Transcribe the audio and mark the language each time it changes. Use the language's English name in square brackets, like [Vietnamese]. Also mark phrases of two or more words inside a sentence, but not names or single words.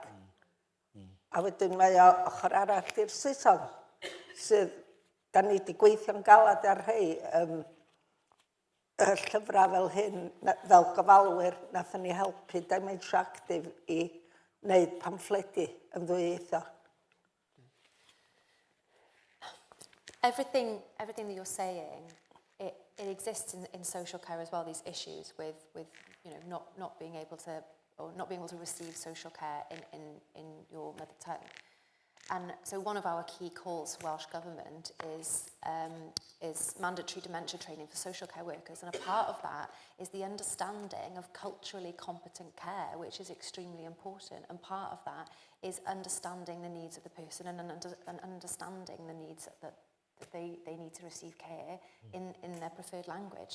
[Welsh] A wedyn mae o ochr arall i'r Saeson, sydd da ni wedi gweithio'n galad ar rhai y llyfrau fel hyn, fel gofalwyr, nathon ni helpu Dementia Active i wneud pamffledi yn ddwyieithog. [English] Everything that you're saying, it exists in social care as well. These issues with not being able to receive social care in your mother tongue. And so one of our key calls to Welsh Government is mandatory dementia training for social care workers, and a part of that is the understanding of culturally competent care, which is extremely important, and part of that is understanding the needs of the person and understanding the needs that they need to receive care in their preferred language.